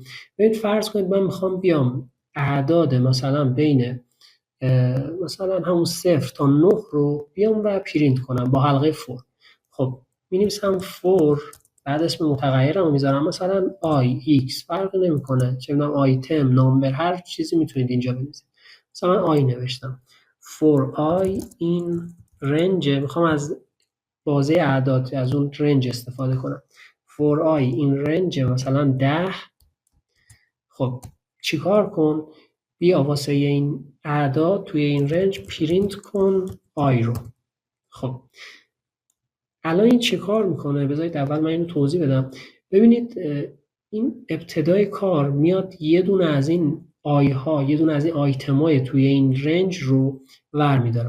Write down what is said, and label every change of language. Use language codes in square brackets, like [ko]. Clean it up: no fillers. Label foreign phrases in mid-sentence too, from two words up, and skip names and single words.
[fa] ببینید فرض کنید من میخوام بیام اعداد مثلا بین مثلا همون 0 تا 9 رو بیام و پرینت کنم با حلقه فور. خب می‌نویسم فور، بعد اسم متغیرم رو میذارم مثلا x، فرق نمیکنه چه میدونم آیتم، نامبر، هر چیزی میتونید اینجا بنویسید. مثلا من نوشتم [en] for i [fa] این رنج، میخوام از بازه اعداد از اون رنج استفاده کنم. [en] for i [fa] این رنج مثلا 10. خب چیکار کن؟ بیا واسه این اعداد توی این رنج پرینت کن i رو. خب الان این چه کار میکنه؟ بذارید اول من اینو توضیح بدم. ببینید این ابتدای کار میاد یه دونه از این آی ها، یه دونه از این آیتمای توی این رنج رو ور میداره.